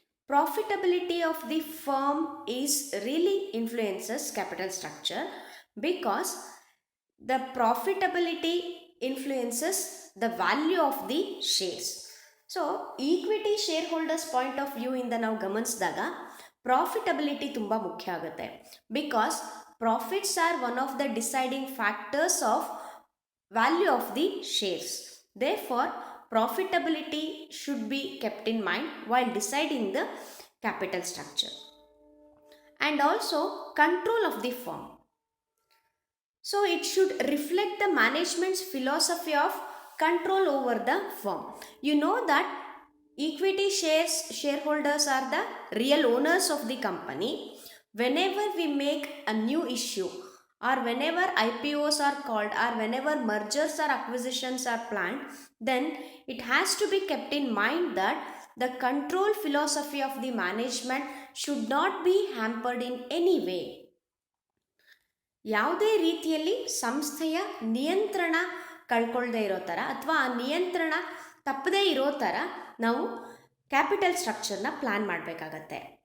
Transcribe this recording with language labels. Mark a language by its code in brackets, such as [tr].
[en] Profitability of the firm is really influences capital structure because the profitability influences the value of the shares. [kn] So equity share holders point of view ಇಂದ ನಾವು ಗಮನಿಸಿದಾಗ profitability ತುಂಬ ಮುಖ್ಯ ಆಗುತ್ತೆ. [en] Because profits are one of the deciding factors of value of the shares. Therefore profitability should be kept in mind while deciding the capital structure. And also control of the firm. So it should reflect the management's philosophy of control over the firm. You know that equity shareholders are the real owners of the company. Whenever we make a new issue or whenever IPOs are called or whenever mergers or acquisitions are planned, then it has to be kept in mind that the control philosophy of the management should not be hampered in any way. [kn] ಯಾವುದೇ ರೀತಿಯಲ್ಲಿ ಸಂಸ್ಥೆಯ ನಿಯಂತ್ರಣ ಕಳ್ಕೊಳ್ಳದೆ ಇರೋ ಥರ ಅಥವಾ ಆ ನಿಯಂತ್ರಣ ತಪ್ಪದೇ ಇರೋ ಥರ ನಾವು ಕ್ಯಾಪಿಟಲ್ ಸ್ಟ್ರಕ್ಚರ್ನ ಪ್ಲ್ಯಾನ್ ಮಾಡಬೇಕಾಗತ್ತೆ.